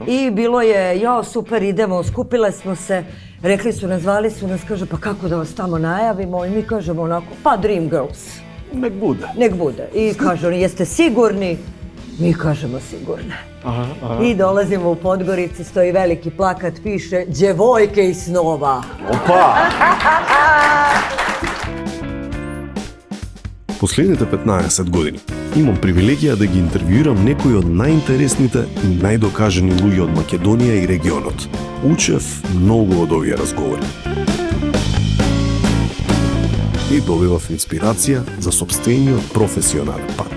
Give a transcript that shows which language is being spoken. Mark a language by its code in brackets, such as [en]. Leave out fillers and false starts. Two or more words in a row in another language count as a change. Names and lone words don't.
[sr] I bilo je, jao super, idemo, skupile smo se, rekli su nas, zvali su nas, kaže pa kako da vas tamo najavimo i mi kažemo onako, pa Dream Girls. Nek bude. Nek bude. I kažu oni, jeste sigurni? Mi kažemo sigurne. I dolazimo u Podgorici, stoji veliki plakat, piše Đevojke iz snova. [mk] Опа! Последните 15 години имам привилегија да ги интервјуирам некои од најинтересните и најдокажани луѓе од Македонија и регионот. Учев многу од овие разговори. И добивав инспирација за сопствениот професионален пат.